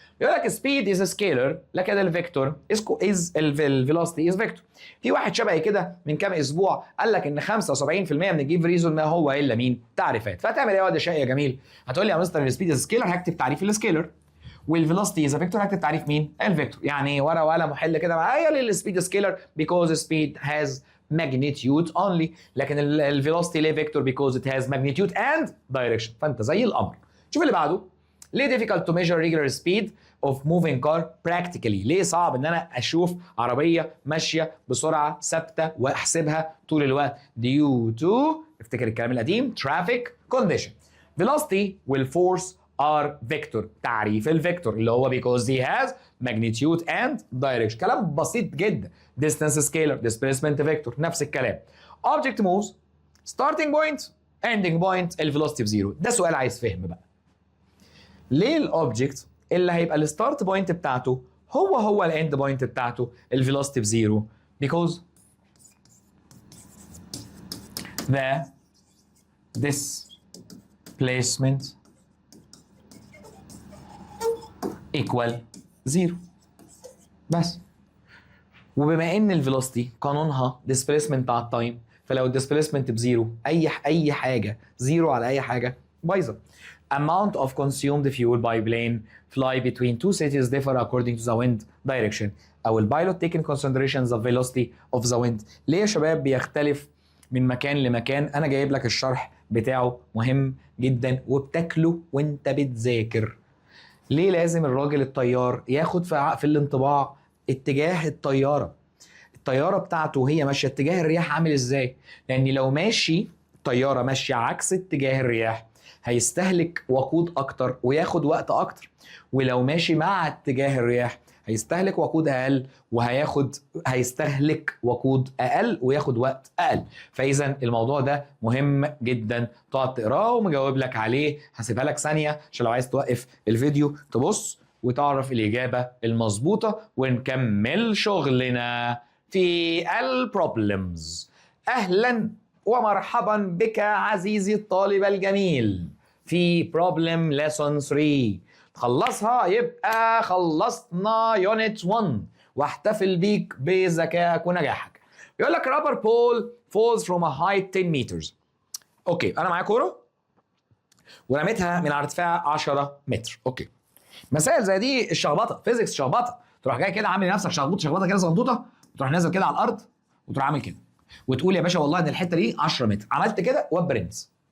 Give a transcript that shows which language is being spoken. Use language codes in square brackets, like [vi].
[en] يقول لك speed is a scalar لكن الفيكتور is velocity is vector. [ar] في واحد شبهي كده من كام اسبوع قال لك ان 75% من الجيف ريزون ما هو الا مين؟ تعريفات. فتعمل ايه يا واد شقي يا جميل؟ هتقول لي يا مستر السبيد از سكيلر، هكتب تعريف السكيلر. والفيلوسيتي از فيكتور، هكتب تعريف مين؟ الفيكتور. يعني ورقه وقلم وحل كده معايا للسبيد سكيلر because speed has magnitude only، لكن الفيلوسيتي ليه فيكتور because it has magnitude and direction. فانت زي الامر. شوف اللي بعده. ليه difficult to measure regular speed of moving car practically؟ ليه صعب ان انا اشوف عربيه ماشيه بسرعه ثابته واحسبها طول الوقت؟ due to، افتكر الكلام القديم، traffic condition. [en] velocity والforce are vector. تعريف الفيكتور اللي هو because he has magnitude and direction. [ar] كلام بسيط جدا. [en] distance scalar، displacement vector، نفس الكلام. object moves starting point ending point الفيلوسيتي بزيرو. [ar] ده سؤال عايز فهم بقى. ليه الاوبجكت اللي هيبقى الستارت بوينت بتاعته هو الاند بوينت بتاعته الفيلوسيتي بزيرو؟ because the displacement equal 0 بس. وبما ان الفيلوسيتي قانونها displacement على التايم، فلو الديسبيسمنت بزيرو اي حاجه زيرو على اي حاجه بايظه. [en] amount of consumed fuel by plane fly between two cities differ according to the wind direction. او البايلوت taking considerations of velocity of the wind. [ar] ليه يا شباب بيختلف من مكان لمكان؟ انا جايب لك الشرح بتاعه مهم جدا وبتاكله وانت بتذاكر. ليه لازم الراجل الطيار ياخد في الانطباع اتجاه الطياره بتاعته وهي ماشيه اتجاه الرياح عامل ازاي؟ لان لو ماشي الطياره ماشيه عكس اتجاه الرياح هيستهلك وقود اكتر وياخد وقت اكتر، ولو ماشي مع اتجاه الرياح هيستهلك وقود اقل هيستهلك وقود اقل وياخد وقت اقل. فاذا الموضوع ده مهم جدا تقعد تقراه ومجاوب لك عليه. هسيبها لك ثانيه عشان لو عايز توقف الفيديو تبص وتعرف الاجابه المظبوطه ونكمل شغلنا في البروبلمز. اهلا ومرحبا بك عزيزي الطالب الجميل في بروبلم ليسون 3. تخلصها يبقى خلصنا يونت 1 واحتفل بيك بذكائك ونجاحك. [en] يقول لك rubber ball falls from a height 10 meters. [ar] اوكي، انا معايا كوره ورميتها من على ارتفاع 10 متر. اوكي، مسائل زي دي الشخبطه فيزيكس، شخبطه تروح جاي كده عامل لنفسك شخبطه كده صغنطوطه وتروح نازل كده على الارض وتروح عامل كده وتقول يا باشا والله ان الحته دي 10 متر. عملت كده وبرنس.